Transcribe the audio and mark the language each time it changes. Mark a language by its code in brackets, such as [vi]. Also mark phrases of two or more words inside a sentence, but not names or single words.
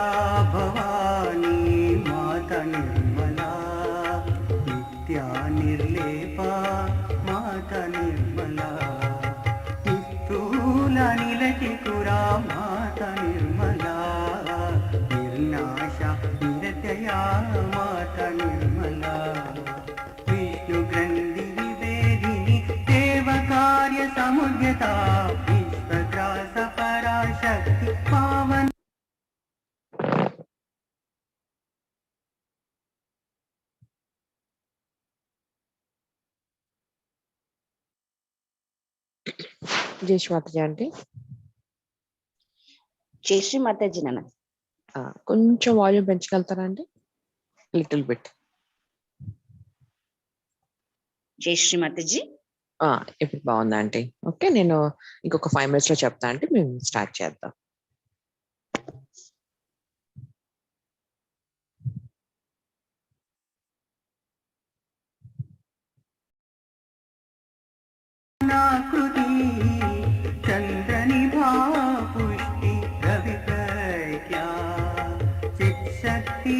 [sa] भवानी माता निर्मला नित्या निर्लेपा माता निर्मला निस्तूला निलचितुरा माता निर्मला निर्नाशा निरतया माता निर्मला विष्णुग्रन्थि विवेदिनी देवकार्य समुद्यता विश्वग्रास पराशक्ति पावन [te] జై శ్రీ మాతాజీ ఆంటీ. జై శ్రీ మాతాజీ నాన్న. కొంచెం వాల్యూమ్ పెంచగలుగుతారా అండి? [en] little bit. [te] జై శ్రీ మాతాజీ. ఇప్పుడు బాగుందా ఆంటీ? ఓకే, నేను ఇంకొక 5 minutes లో చెప్తా అంటే మేము స్టార్ట్ చేద్దాం. [sa] चंद्रनिभा पुष्टि रविप्रज्ञा चित्शक्ति